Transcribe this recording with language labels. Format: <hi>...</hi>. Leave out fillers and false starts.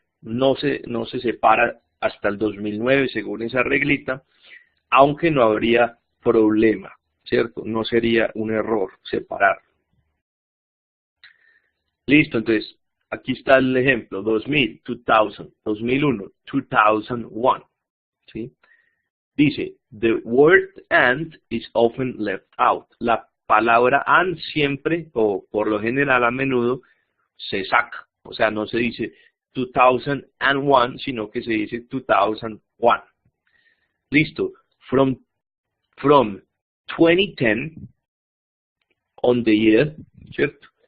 <es>no se separa hasta el 2009 según esa reglita, aunque no habría problema, ¿cierto? No sería un error separar. Listo, entonces, aquí está el ejemplo, 2000, 2000, 2001, 2001, ¿sí?</es> <en>Dice, the word and is often left out.</en> <es>La palabra and siempre, o por lo general a menudo, se saca. O sea, no se dice 2001, sino que se dice 2001. Listo.</es> <en>From 2010, on the year, ¿cierto?</en>